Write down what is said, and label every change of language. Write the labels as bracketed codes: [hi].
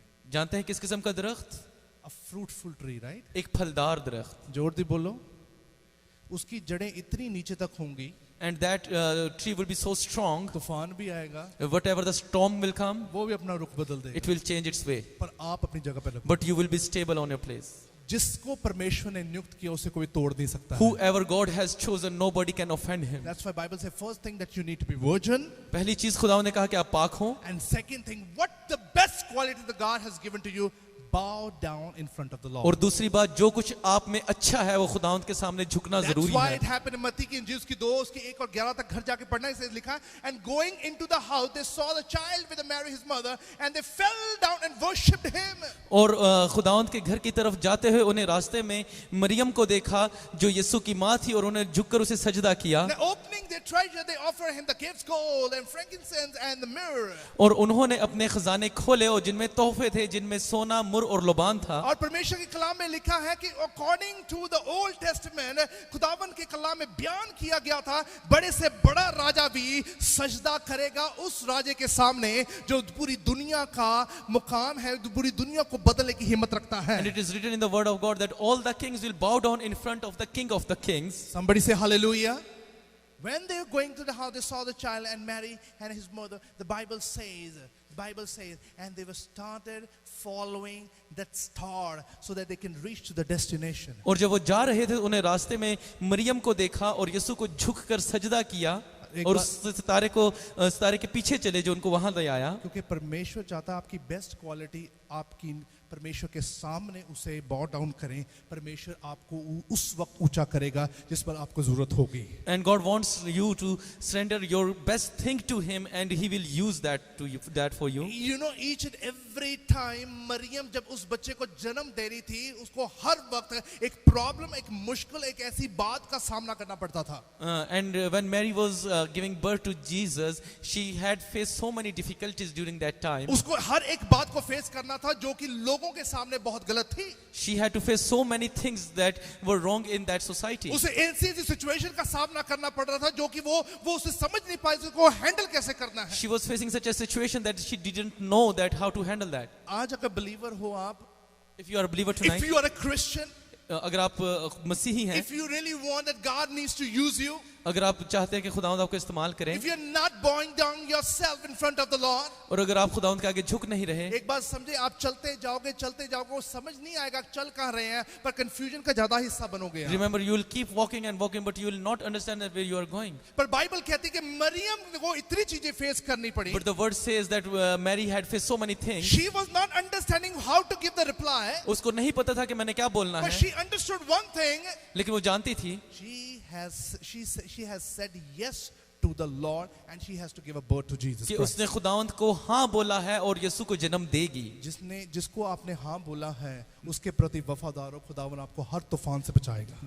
[hi] जानते हैं किस किस्म का दरख्त? [en] A fruitful tree, right? [hi] एक फलदार दरख्त. [pa] जोर दी बोलो. [hi] उसकी जड़ें इतनी नीचे तक होंगी. [en] And that tree will be so strong. [hi] तूफान भी आएगा. [en] Whatever the storm will come, [hi] वो भी अपना रुख बदल देगा. [en] it will change its way. [hi] पर आप अपनी जगह पे लगो. [en] But you will be stable on your place. [hi] जिसको परमेश्वर ने नियुक्त किया उसे कोई तोड़ नहीं सकता. [en] Whoever God has chosen, nobody can offend him. That's why Bible says first thing that you need to be virgin. [hi] पहली चीज खुदावंद ने कहा कि आप पाक हो. [en] And second thing, what the best quality that God has given to you, bow down in front of the Lord. [hi] और दूसरी बात, जो कुछ आप में अच्छा है वो खुदावंद के सामने झुकना [en] That's [hi] जरूरी [en] why [hi] है. [en] it happened in [hi] मत्ती की इंजील उसकी 2 उसकी 1 और 11 तक घर जाके पढ़ना. इसे लिखा, [en] and going into the house they saw the child with Mary his mother and they fell down and worshipped him. [hi] और खुदावंद के घर की तरफ जाते हुए उन्हें रास्ते में मरियम को देखा जो यीशु की माँ थी, और उन्हें झुककर उसे सजदा किया. And opening their treasure they offer him the gifts, gold and frankincense and the myrrh. और उन्होंने अपने खजाने खोले और जिनमें तोहफे थे, जिनमें सोना, मुर और लोबान था. और परमेश्वर के कलाम में लिखा है कि [en] according to the Old Testament, [hi] खुदावन के कलाम में बयान किया गया था, बड़े से बड़ा राजा भी सजदा करेगा उस राजे के सामने जो पूरी दुनिया का मुकाम है, पूरी दुनिया को बदलने की हिम्मत रखता है. [en] And it is written in the word of God that all the kings will bow down in front of the king of the kings. Somebody say hallelujah. When they were going to the house, they saw the child and Mary and his mother. The Bible says, and they were started following that star so that they can reach to the destination. [hi] और जब वो जा रहे थे उन्हें रास्ते में मरियम को देखा और यीशु को झुककर सजदा किया और उस सितारे के पीछे चले जो उनको वहां ले आया. क्योंकि परमेश्वर चाहता है आपकी बेस्ट क्वालिटी आपकी परमेश्वर के सामने उसे बॉ डाउन करें, परमेश्वर आपको उस वक्त ऊंचा करेगा जिस पर आपको जरूरत होगी. [en] And God wants you to surrender your best thing to Him, and He will use that for you. You know, each and every time [hi] Maryam जब उस बच्चे को जन्म दे रही थी, उसको हर वक्त एक प्रॉब्लम, एक मुश्किल, एक ऐसी बात का सामना करना पड़ता था. [en] And when Mary was giving birth to Jesus, she had faced so many difficulties during that time. [hi] उसको हर एक बात को फेस करना था जो कि लोगों के सामने बहुत गलत थी. [en] She had to face so many things that were wrong in that society. [hi] उसे ऐसी सिचुएशन का सामना करना पड़ रहा था जो कि वो उसे समझ नहीं पाई, उसको हैंडल कैसे करना है. [en] She was facing such a situation that she didn't know that how to handle that. [hi] आज अगर believer हो आप, [en] If you are a believer tonight, if you are a Christian, [hi] अगर आप मसीही हैं, [en] if you really want that God needs to use you, [hi] अगर आप चाहते हैं कि खुदावंद आपको इस्तेमाल करें, [en] if you're not bowing down yourself in front of the Lord, [hi] और अगर आप खुदावंद के आगे झुक नहीं रहे, एक बात समझे, आप चलते जाओगे वो समझ नहीं आएगा चल कहाँ रहे हैं, पर कंफ्यूजन का ज्यादा हिस्सा बनोगे आप. [en] remember you will keep walking and walking, but you will not understand that where you are going. [hi] पर बाइबल कहती है कि मरियम को इतनी चीजें फेस करनी पड़ी. [en] But the word says that Mary had faced so many things. She was not understanding how to give the reply, [hi] उसको नहीं पता था कि मैंने क्या बोलना [en] but [hi] है, [en] she understood one thing. [hi] लेकिन वो जानती थी [en] She has said yes to the Lord, and she has to give a birth to Jesus [hi] कि [en] Christ. [hi] उसने खुदावंद को हाँ बोला है और यीशु को जन्म देगी. जिसको आपने हाँ बोला है, उसके प्रति वफादार हो, खुदावन आपको हर तूफान से बचाएगा.